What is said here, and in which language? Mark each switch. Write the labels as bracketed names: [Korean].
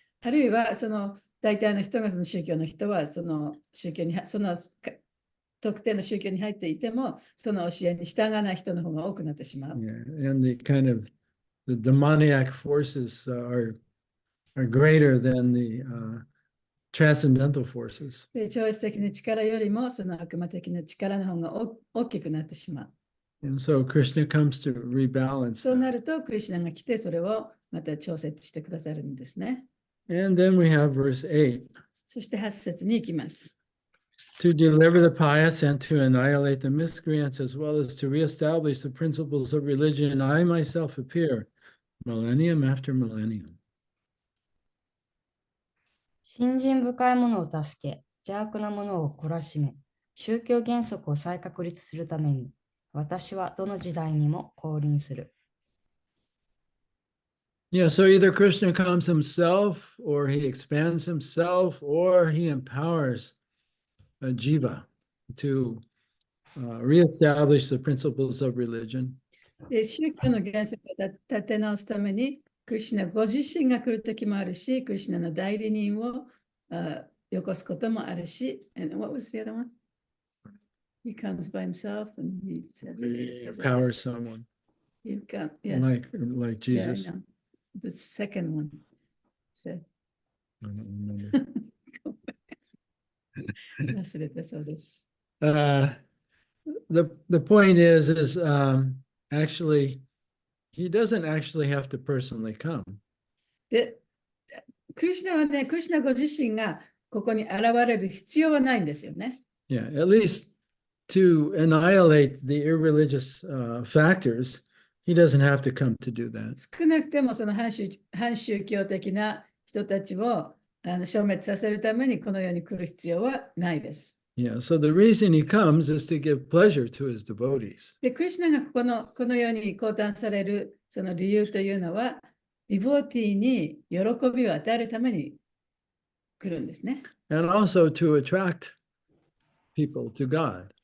[Japanese] あるいは、その大体の人がその宗教の人は、その宗教に、その特定の宗教に入っていても、その教えに従わない人の方が多くなってしまう。 [English] Yeah, and the demoniac forces are greater than the transcendental forces. [Japanese] で、超越的な力よりも、その悪魔的な力の方が大きくなってしまう。 [English] And so Krishna comes to rebalance [Japanese] そうな [English] that. [Japanese] ると、クリシュナが来て、それをまた調節してくださるんですね。 [English] And then we have verse 8. [Japanese] そして8節に行きます。 [English] To deliver the pious and to annihilate the miscreants, as well as to reestablish the principles of religion, I myself appear, millennium after millennium. [Japanese] 信心深い者を助け、邪悪な者を懲らしめ、宗教原則を再確立するために、私はどの時代にも降臨する。 [English] Yeah, so either Krishna comes himself, or he expands himself, or he empowers a jiva to reestablish the principles of religion. [Japanese] で、宗教の原則を立て直すために、クリシュナご自身が来るときもあるし、クリシュナの代理人をよこすこともあるし、 [English] and what was the other one? He comes by himself and he says He empowers someone yeah, like Jesus. Yeah, I know. The second one said, I don't remember. [Japanese] 忘れたそうです。 [English] The point is actually he doesn't actually have to personally come. [Japanese] で、クリシュナはね、クリシュナご自身がここに現れる必要はないんですよね。 [English] Yeah, at least to annihilate the irreligious factors, he doesn't have to come to do that. [Japanese] 少なくてもその反宗教的な人たちを消滅させるためにこの世に来る必要はないです。 [English] Yeah, so the reason he comes is to give pleasure to his devotees. [Japanese] で、クリシュナがこの世に降誕されるその理由というのは、ディボーティーに喜びを与えるために来るんですね。 [English] And also to attract people to God.